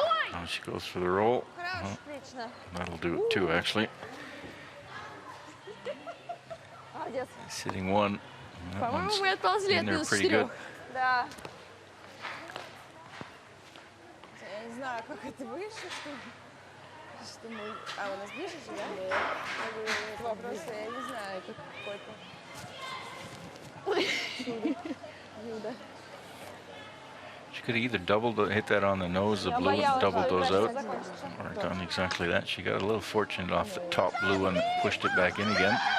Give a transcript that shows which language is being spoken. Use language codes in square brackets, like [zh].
[en] Now she goes for the roll. That'll do it too, actually. Sitting one. That one's in there pretty good. [ru] Да. Я не знаю, как это вышло, что мы... А, у нас ближе же, да? Это вопрос, я не знаю, какой-то. Юда. [en] She could have either hit that on the nose, the blue, and doubled those out, or done exactly that. She got a little fortunate off the top blue and pushed it back in again.